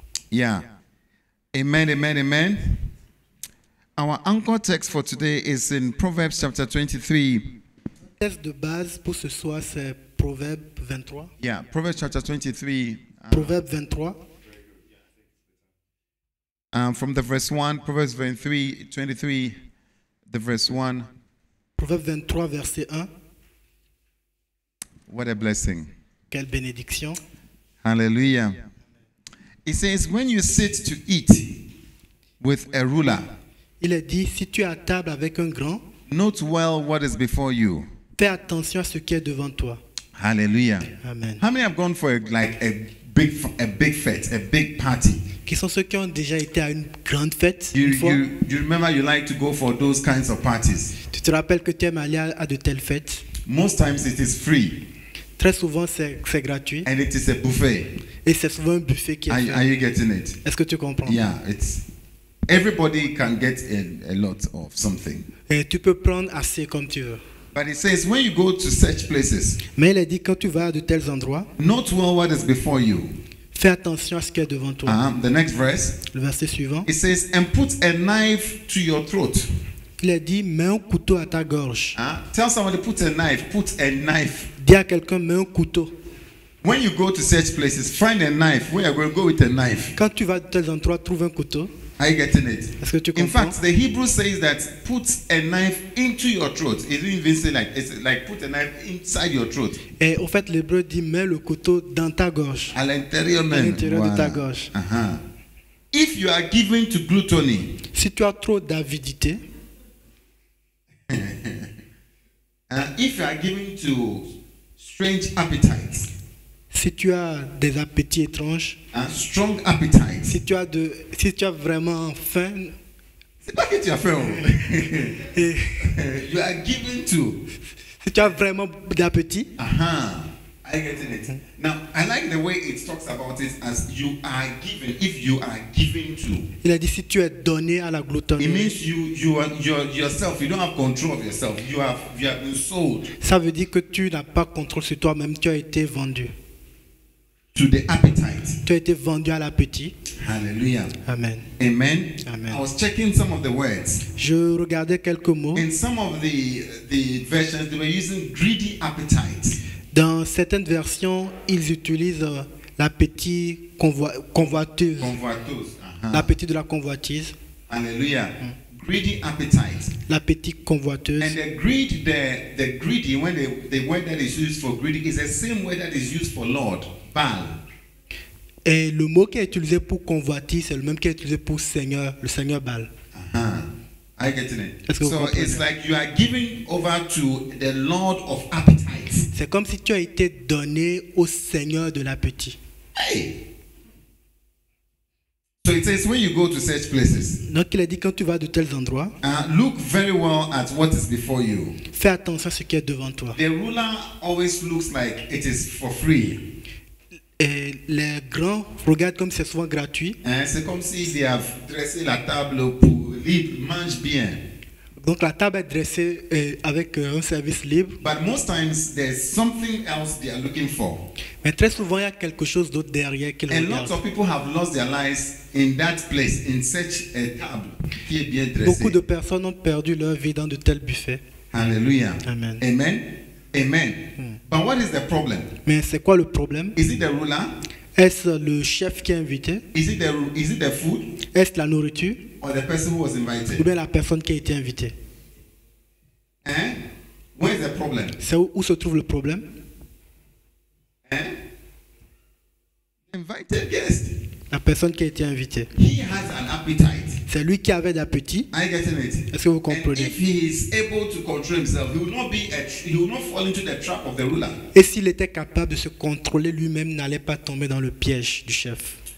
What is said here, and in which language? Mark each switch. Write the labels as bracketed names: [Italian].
[English] Yeah. Amen, amen, amen. Our anchor text for today is in Proverbs chapter 23. [French] Le texte de base pour ce soir, c'est Proverbe 23. [English] Yeah, Proverbs chapter 23. [French] Proverbe 23. [English] From the verse 1, Proverbs 23, the verse 1. [French] Proverbe 23, verset 1. [English] What a blessing. [French] Quelle bénédiction. [English] Hallelujah. It says, when you sit to eat with a ruler, [French] Il est dit, si tu es à table avec un grand, [English] note well what is before you. [French] fais attention à ce qui est devant toi. [English] Hallelujah. Amen. How many have gone for a big fete, a big party? [French] Qui sont ceux qui ont déjà été à une grande fête [English] You, [French] une fois? [English] you remember you like to go for those kinds of parties. [French] Tu te rappelles que tu aimes aller à de telles fêtes? [English] Most times it is free [French] Très souvent, c'est gratuit. [English] and it is a buffet. [French] Et c'est souvent un buffet qui est [English] Are [French] fait. [English] you getting it? [French] Est-ce que tu comprends? [English] Yeah, everybody can get a lot of something. [French] Et tu peux prendre assez comme tu veux. [English] But it says when you go to such places, [French] Mais il est dit, quand tu vas à de tels endroits, [English] note well what is before you. [French] Fais attention à ce qui est devant toi. [English] The next verse, [French] Le verset suivant, [English] it says, and put a knife to your throat. [French] il a dit, mets un couteau à ta gorge. [English] Tell somebody, put a knife. [French] Dis à quelqu'un, mets un couteau. [English] When you go to such places, find a knife. Where you're going to go with a knife. [French] Quand tu vas de tels endroits, trouve un couteau. [English] Are you getting it? [French] Est-ce que tu [English] In [French] comprends? [English] fact, the Hebrew says that put a knife into your throat. It didn't even say like, it's like put a knife inside your throat. [French] Et au fait, l'hébreu dit, mets le couteau dans ta gorge. À l'intérieur À même. l'intérieur de ta gorge. [English] If you are given to gluttony, [French] Si tu as trop d'avidité, [English] if you are given to strange appetites, [French] si tu as des appétits étranges, [English] strong appetites, [French] si tu as vraiment faim, c'est pas que tu as faim. [English] You are given to. [French] si tu as vraiment d'appétit, [English] I get it. Now, I like the way it talks about it as you are given. If you are given to, [French] il a dit si tu es donné à la [English] it [French] gloutonnerie, [English] means you are yourself. You don't have control of yourself. You have been sold [French] ça veut dire que tu n'as pas contrôle sur toi-même, tu as été vendu. [English] to the appetite. [French] Tu as été vendu à l'appétit. [English] Hallelujah. Amen. Amen. Amen. I was checking some of the words. [French] Je regardais quelques mots. [English] In some of the versions, they were using greedy appetite. [French] Dans certaines versions, ils utilisent l'appétit convoiteuse. Convoitose. L'appétit de la convoitise. [English] Hallelujah. Greedy appetite. [French] L'appétit convoiteuse. [English] And the greedy, when the word that is used for greedy is the same word that is used for Lord, Baal. [French] Et le mot qui est utilisé pour convoitise, c'est le même qui est utilisé pour Seigneur, le Seigneur Baal. [English] I get it. [French] Est-ce que vous [English] So [French] comprenez? [English] it's like you are giving over to the Lord of appetites. [French] C'est comme si tu as été donné au Seigneur de l'appétit. [English] Hey. So it says when you go to such places, [French] Donc il a dit quand tu vas de tels endroits, [English] look very well at what is before you. [French] fais attention à ce qui est devant toi. [English] The ruler always looks like it is for free. [French] Et les grands regardent comme c'est souvent gratuit. C'est comme si [English] they have [French] dressé la table pour libre, mange bien. Donc la table est dressée avec un service libre. [English] But most times there's something else they are looking for. [French] Mais très souvent il y a quelque chose d'autre derrière qu'ils [English] And [French] regardent. [English] lots of people have lost their lives in that place, in such a table [French] qui est bien dressée. Beaucoup de personnes ont perdu leur vie dans de tels buffets. [English] Hallelujah. Amen. Amen. Amen. But what is the problem? [French] Mais c'est quoi le problème? [English] Is it the ruler? [French] Est-ce le chef qui est invité? [English] Is it the food? [French] Est-ce la nourriture? [English] Or the person who was [French] Ou [English] invited? [French] bien la personne qui a été invitée? [English] Where is the problem? [French] C'est où se trouve le problème? [English] Invited guest. [French] La personne qui a été invitée. [English] He has an appetite. [French] C'est lui qui avait d'appétit. [English] Are you getting it? [French] Est-ce que vous [English] And [French] comprenez? [English] if he is able to control himself, he will not fall into the trap of the ruler. [French] Et s'il était capable de se contrôler lui-même, n'allait pas tomber dans le piège du chef.